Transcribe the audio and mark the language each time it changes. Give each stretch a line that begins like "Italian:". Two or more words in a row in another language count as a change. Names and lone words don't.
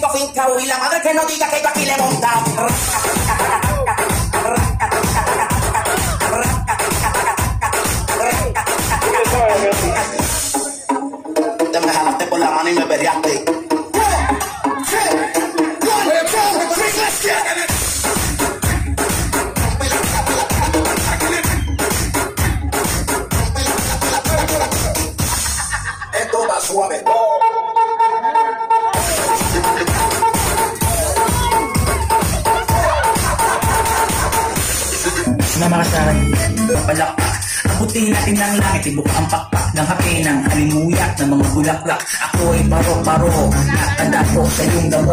Spanish: ikaw y la madre que no diga que yo aquí le he montado. Te me jalaste por la mano y me perreaste. Esto va suave.
Filipino: Namakasaran, papalakpak. Abutin natin ng langit, ibuk ang pakpak ng hape ng halimuyak ng mga bulaklak. Ako ay paro-paro, nakadako sa iyong damo.